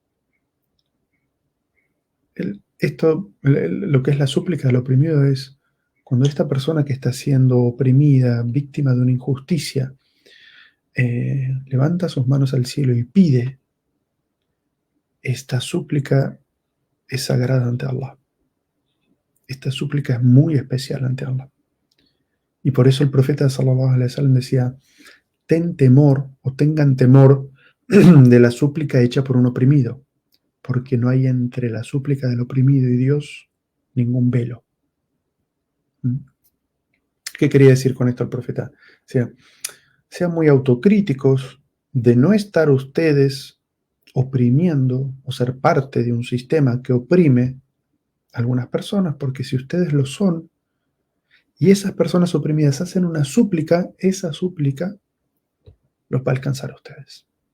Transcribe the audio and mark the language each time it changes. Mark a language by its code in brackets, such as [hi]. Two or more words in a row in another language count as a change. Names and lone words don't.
[es] Lo que es la súplica del oprimido es cuando esta persona que está siendo oprimida, víctima de una injusticia, levanta sus manos al cielo y pide, esta súplica es sagrada ante Allah. Esta súplica es muy especial ante Allah. Y por eso el profeta [ar] صلى الله عليه وسلم [es] decía, ten temor o tengan temor de la súplica hecha por un oprimido, porque no hay entre la súplica del oprimido y Dios ningún velo. ¿Qué quería decir con esto el profeta? O sea, sean muy autocríticos de no estar ustedes oprimiendo o ser parte de un sistema que oprime a algunas personas, porque si ustedes lo son y esas personas oprimidas hacen una súplica, esa súplica los va a alcanzar a ustedes.